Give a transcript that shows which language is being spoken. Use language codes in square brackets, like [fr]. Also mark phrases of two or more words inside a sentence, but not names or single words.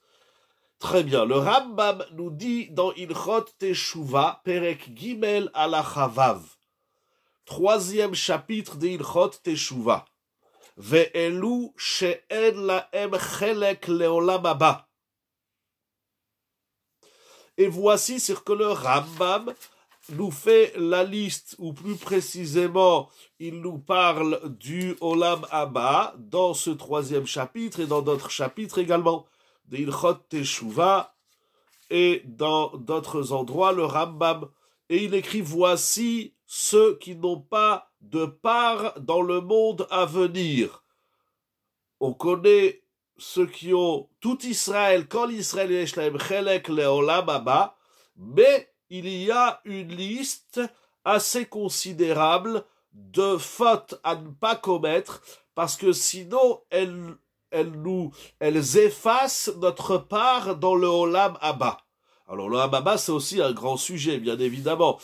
[fr] Très bien, le Rambam nous dit dans Ilchot Teshuvah, [he] פרק גימל אלחביב, [fr] 3e chapitre de Ilchot Teshuvah, [he] ואלו שאין להם חלק לעולם הבא. [fr] Et voici ce que le Rambam nous fait la liste, ou plus précisément, il nous parle du [he] עולם הבא [fr] dans ce 3e chapitre et dans d'autres chapitres également, de Ilchot Teshuvah et dans d'autres endroits, le Rambam. Et il écrit, voici ceux qui n'ont pas de part dans le monde à venir. On connaît ceux qui ont tout Israël, quand l'Israël [he] יש להם חלק לעולם הבא, [fr] mais il y a une liste assez considérable de fautes à ne pas commettre, parce que sinon elles effacent notre part dans le [he] עולם הבא. [fr] Alors le [he] עולם הבא, [fr] c'est aussi un grand sujet, bien évidemment.